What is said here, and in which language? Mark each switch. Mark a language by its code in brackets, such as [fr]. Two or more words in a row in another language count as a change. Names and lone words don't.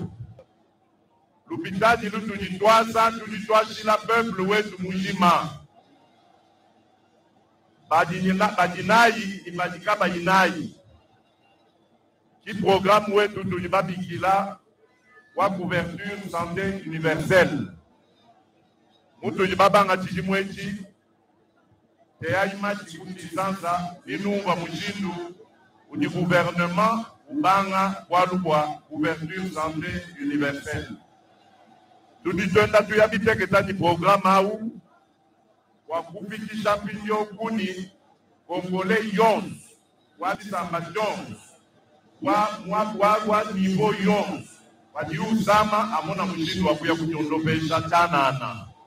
[lua] Lupitaji lutujitwasa tujitwashila peuple wetu mujima. Badinayi imajikaba inayi. Qui programme wetu tujibabikila wa [fr] couverture santé universelle. [lua] Mutu jibabanga chijimwechi teyaima chikutisasa inunga mushindu uni gouvernement ubanga walubwa [fr] couverture santé universelle. [lua] Tuditwenda tuyabiteketa ni programme au wakufikisha pilio kuni Congolais yons wabisamba yons wa nivo yons wadi usama amona mushindu wakuya kunyondopesha chanana